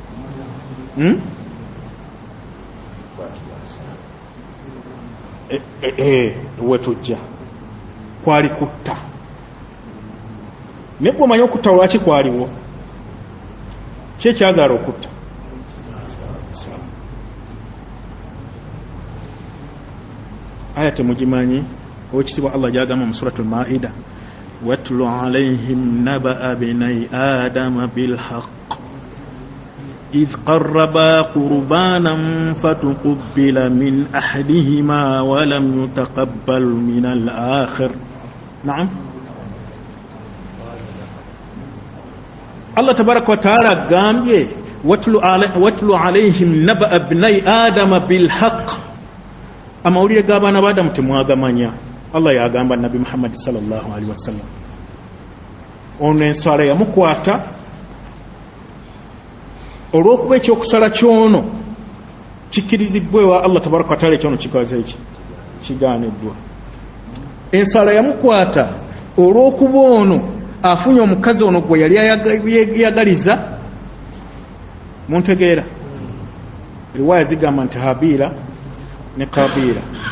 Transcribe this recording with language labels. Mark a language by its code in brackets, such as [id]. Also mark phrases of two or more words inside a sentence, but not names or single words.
[lg] Wetujja kwali kutta. Naye gwe omanyi okutta lwaki kwaliwo? Ki ekyazaala okutta? Aya temugimanyi? Owekitiibwa Allah gyagamba mu suratul Maida, [ar] واتل عليهم نبأ ابني آدم بالحق إذ قربا قربانا فتقبل من أحدهما ولم يتقبل من الآخر. نعم، الله تبارك وتعالى gambye واتل عليهم نبأ ابني آدم بالحق. [lg] Amawulire g'abaana ba Adamu temwagamanya. Allah yagamba Nabi Muhammad [ar] صلى الله عليه وسلم, [lg] ono enswala yamukwata olw'okuba ekyokusala kyono kikirizibwa ewa [ar] الله تبارك وتعالى. [lg] Ekyono kikoze eki kigaaniddwa. Enswala yamukwata olw'okuba ono afunye omukazi ono gwe yali yagaliza muntegeera riwaya zigamba nti Habila ne Kabila